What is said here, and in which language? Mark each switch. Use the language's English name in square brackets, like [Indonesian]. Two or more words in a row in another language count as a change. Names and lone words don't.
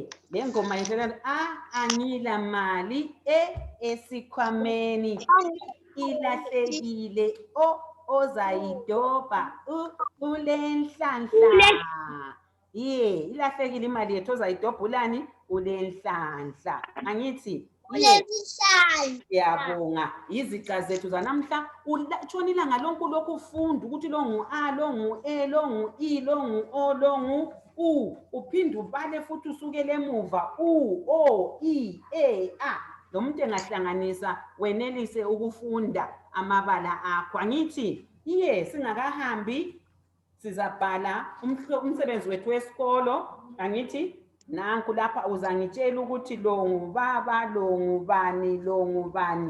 [North Ndebele] Le ngoma yithela anila mali esikhwameni ilahlekile ozayidobha ulenhlanhla. Yeah, ilahlekile imali yethu ozayidobha ulani ulenhlanhla. Angithi siyabonga iziqa zethu zanamhla. Utshona ilanga lonke lokhu ufunda ukuthi lo ngu-A, lo ngu-E, lo ngu-I, lo ngu-O, lo ngu-U. Uphinde ubale futhi usukele emuva U, O, I, E, A. Lo muntu engahlanganisa wenelise ukufunda amabala akho. Angithi singakahambi sizabhala umsebenzi wethu wesikolo. Angithi nanku lapha uzangitshela ukuthi lo ngubaba, lo ngubani, lo ngubani.